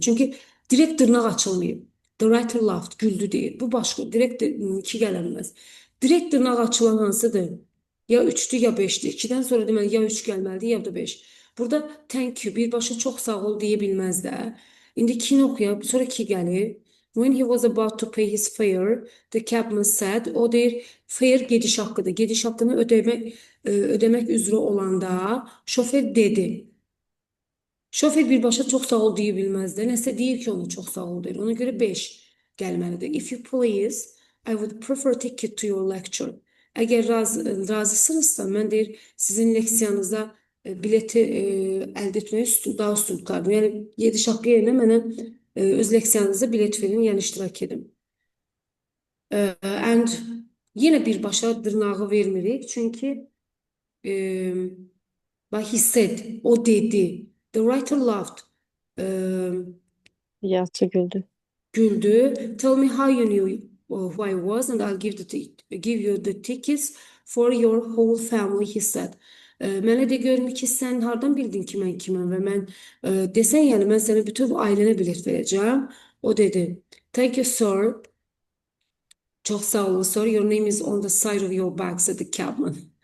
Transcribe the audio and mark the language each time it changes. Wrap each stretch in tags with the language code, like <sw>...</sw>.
<az>Çünki direkt dırnaq açılmayıb.</az> <en>The writer laughed,</en> <az>güldü deyir. Bu başqa, direkt 2 gələ bilməz. Direkt dırnaq açılan hansıdır? Ya 3-dür, ya 5-dir. 2-dən sonra deməli, ya 3 gəlməlidir, ya da 5. Burada thank you, birbaşa çox sağ ol deyə bilməz də. İndi 2-ni oxuyaq, sonra 2 gəlir.</az> <en>When he was about to pay his fare, the cabman said,</en> <az>o deyir,</az> <en>fare</en> <az>gediş haqqıdır. Gediş haqqını ödəmək üzrə olanda şoför dedi. Şoför birbaşa çox sağ ol deyə bilməz də. Nəsə deyir ki, ona çox sağ ol deyir. Ona görə 5 gəlməlidir.</az> <en>If you please, I would prefer a ticket to your lecture.</en> <az>Əgər razısınızsa, mən deyir, sizin leksiyanıza bileti əldə etməyə daha üstün tutardım. Yəni, gediş haqqı yerinə mənə öz leksiyanıza bilet verin, yəni iştirak edin. And yenə birbaşa dırnağı vermirik. Çünki</az> <en>he said,</en> <az>o dedi.</az> <en>The writer laughed.</en> <az>Yazıcı güldü. Güldü.</az> <en>Tell me how you knew who I was and I'll give you the tickets for your whole family, he said.</en> <az>Mənə de görüm ki, sən hardan bildin ki, mən kiməm və mən desən, yəni mən sənə bütün ailənə bilet verəcəm. O dedi,</az> <en>thank you, sir.</en> <az>Çox sağ olun, sir.</az> <en>Your name is on the side of your bag, said the cabman.</en>